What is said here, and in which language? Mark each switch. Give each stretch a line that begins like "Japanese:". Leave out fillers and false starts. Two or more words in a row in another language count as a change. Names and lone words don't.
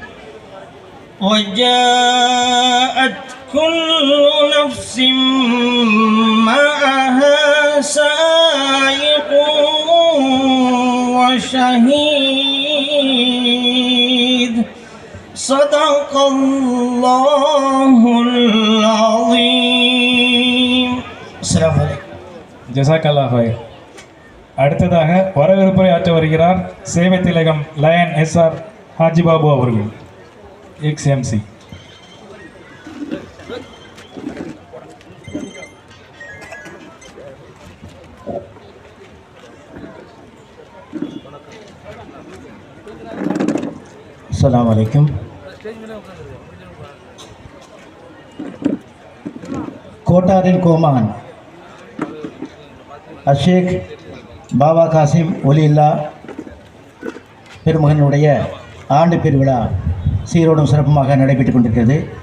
Arabic: وجاءت كل نفس معها سائق وشهيد. صدق الله العظيم. السلام عليكم. جزاك الله خير.
Tamil: அடுத்ததாக வரவேற்புரை ஆற்ற வருகிறார் சேவை திலகம் லயன் எஸ்ஆர் ஹாஜி பாபு அவர்கள், எக்ஸ்எம்சி.
Arabic: السلام عليكم.
Tamil: கோட்டாரின் கோமான் அஷேக் பாபா காசிம் ஒலில்லா பெருமகனுடைய ஆண்டு பெருவிழா சீரோடும் சிறப்புமாக நடைபெற்றுக் கொண்டிருக்கிறது.